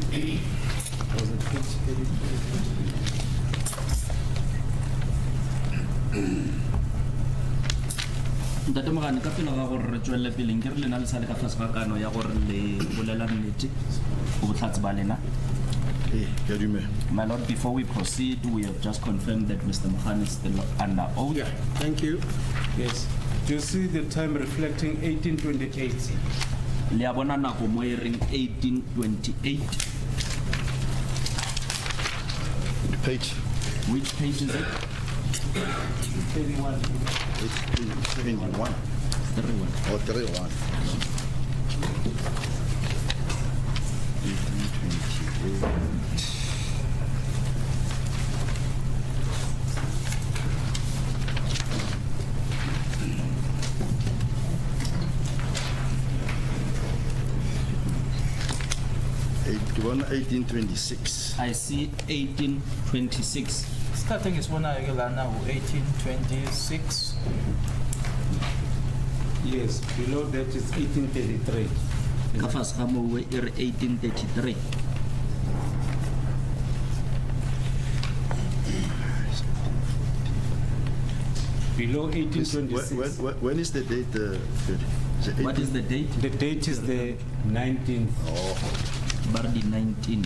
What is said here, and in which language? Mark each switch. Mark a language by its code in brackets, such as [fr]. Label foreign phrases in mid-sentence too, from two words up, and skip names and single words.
[en] Was it 2020? [tn] Ntate Mogane, ka pele ga gore re tswelele pele nke re lena le sa le ka tlase ga kano ya gore le bolela nnete go botlhatsi ba lena. Ke a dumela. [en] My Lord, before we proceed, we have just confirmed that Mr. Mukhano is still under oath. Yeah, thank you. Yes. Do you see the time reflecting 1828? [tn] Le a bona nako mo e reng 1828. [en] Page. Which page is it? 31. 21. 31. Or 31. 1828. [tn] Ke bona 1826. [en] I see 1826. [zu] Isikhathi engisibonayo ke lana u-1826. [en] Yes, below that is 1833. [nso] Ka fase ga moo e re 1833. [en] Below 1826. When is the date? What is the date? The date is the 19th. Oh, Bardi 19.